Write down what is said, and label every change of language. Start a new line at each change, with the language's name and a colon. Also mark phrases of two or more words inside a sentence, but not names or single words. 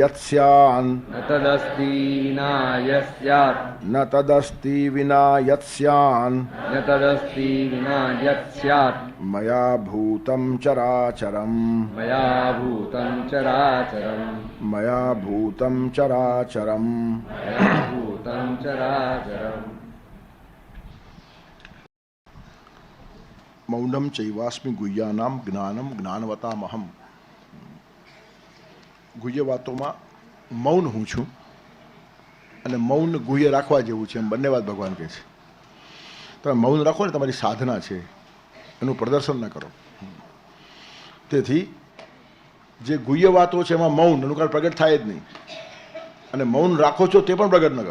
Sanskrit: यत्स्यान् मया भूतं चराचरम् मौनम चैवास्मि गुह्यानाम ज्ञानम ज्ञानवतामहम.
Gujarati: ગુહ્ય વાતોમાં મૌન હું છું અને મૌન ગુહ્ય રાખવા જેવું છે એમ બંને વાત ભગવાન કહે છે. તમે મૌન રાખો ને તમારી સાધના છે એનું પ્રદર્શન ન કરો. તેથી જે ગુહ્ય વાતો છે એમાં મૌન એનું કારણ પ્રગટ થાય જ નહીં અને મૌન રાખો છો તે પણ પ્રગટ ન કરો.